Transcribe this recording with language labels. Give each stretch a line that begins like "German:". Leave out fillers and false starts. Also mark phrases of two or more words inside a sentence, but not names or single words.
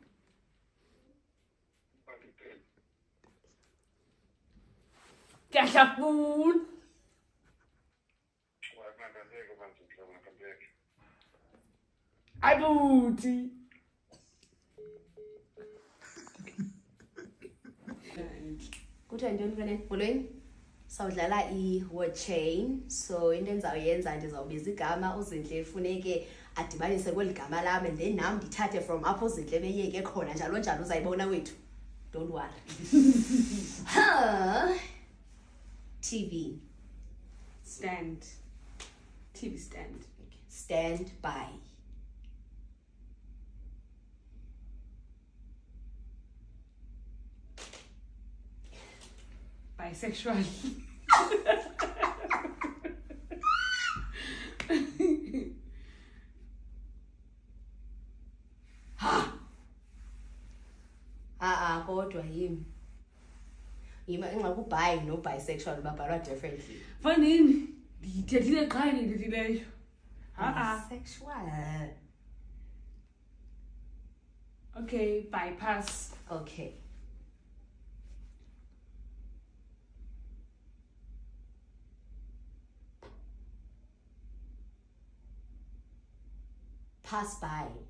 Xhosa: Kashapun. Abuti. Kuthi ndiyoni molweni sawudlala i-word chain so into endizawuyenza ndizawubiza igama uZintle ifuneke adibanise kweli gama lam
English: and then
Xhosa: nam ndithathe from apho uZintle beyeke khona njalo njalo uzayibona wethu
English: don't worry. TV Stand. TV stand. Stand by. Bisexual.
Xhosa: Kodwa yimi ingakubi no bisexual babhalwa differently. Fanini ndithethile qha ndithethileyo.
English: Bisexual. Okay, bypass. Okay. Pass by.